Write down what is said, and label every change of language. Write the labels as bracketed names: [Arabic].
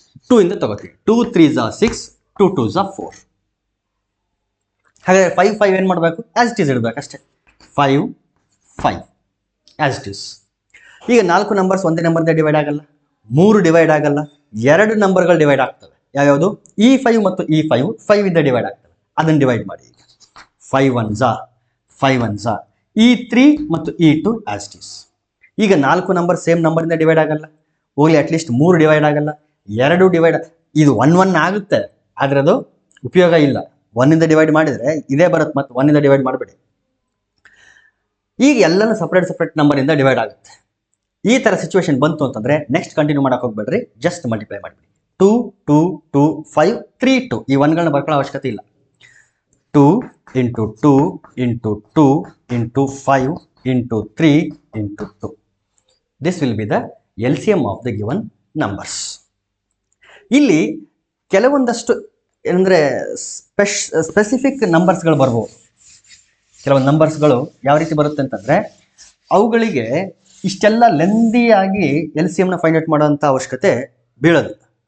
[Kannada] 2 ಇಂದ ತಗೋತೀನಿ. [English] 2 3s are 6, 2 2s are 4. [Kannada] ಹಾಗಾದರೆ 5 5 ಏನು ಮಾಡಬೇಕು? ಆಸ್ ಇಟ್ ಈಸ್ ಇಡಬೇಕು ಅಷ್ಟೇ. 5 5 ಆಸ್ ಇಟ್ ಈಸ್. ಈಗ 4 ನಂಬರ್ಸ್ ಒಂದೇ ನಂಬರಿಂದ ಡಿವೈಡ್ ಆಗಲ್ಲ, 3 ಡಿವೈಡ್ ಆಗಲ್ಲ, 2 ನಂಬರ್ಗಳು ಡಿವೈಡ್ ಆಗ್ತವೆ. ಯಾವ್ಯಾವುದು? E5 ಮತ್ತು E5 5 ಇಂದ ಡಿವೈಡ್ ಆಗ್ತವೆ. ಅದನ್ನು ಡಿವೈಡ್ ಮಾಡಿ. ಈಗ [English] 5 1s are 5 1s are [Kannada] E3 ಮತ್ತು E2 ಆಸ್ ಇಟ್ ಈಸ್. ಈಗ 4 ನಂಬರ್ ಸೇಮ್ ನಂಬರಿಂದ ಡಿವೈಡ್ ಆಗಲ್ಲ, ಓನ್ಲಿ ಅಟ್ಲೀಸ್ಟ್ 3 ಡಿವೈಡ್ ಆಗಲ್ಲ, 2 ಡಿವೈಡ್. ಇದು 1 1 ಆಗುತ್ತೆ, ಆದರೆ ಅದು ಉಪಯೋಗ ಇಲ್ಲ. 1 ಇಂದ ಡಿವೈಡ್ ಮಾಡಿದರೆ ಇದೇ ಬರುತ್ತೆ, ಮತ್ತು 1 ಇಂದ ಡಿವೈಡ್ ಮಾಡಬೇಡಿ. ಈಗ ಎಲ್ಲನೂ ಸಪ್ರೇಟ್ ನಂಬರಿಂದ ಡಿವೈಡ್ ಆಗುತ್ತೆ. ಈ ಥರ ಸಿಚುವೇಶನ್ ಬಂತು ಅಂತಂದರೆ ನೆಕ್ಸ್ಟ್ ಕಂಟಿನ್ಯೂ ಮಾಡೋಕೆ ಹೋಗ್ಬೇಡ್ರಿ, ಜಸ್ಟ್ ಮಲ್ಟಿಪ್ಲೈ ಮಾಡಿಬಿಡಿ. 2 2 2 5 3 2. ಈ 1ಗಳನ್ನ ಬರ್ಕೊಳ್ಳೋ ಅವಶ್ಯಕತೆ ಇಲ್ಲ. [English] 2 into 2 into 2 into 5 into 3 into 2. This will be the LCM of the given numbers. [Kannada] ಇಲ್ಲಿ ಕೆಲವೊಂದಷ್ಟು ಏನಂದರೆ ಸ್ಪೆಸಿಫಿಕ್ ನಂಬರ್ಸ್ಗಳು ಬರ್ಬೋದು. ಕೆಲವೊಂದು ನಂಬರ್ಸ್ಗಳು ಯಾವ ರೀತಿ ಬರುತ್ತೆ ಅಂತಂದರೆ ಅವುಗಳಿಗೆ ಇಷ್ಟೆಲ್ಲ ಲೆಂದಿಯಾಗಿ LCMನ ಫೈಂಡ್ ಔಟ್ ಮಾಡೋವಂಥ ಅವಶ್ಯಕತೆ ಬೀಳೋದಿಲ್ಲ.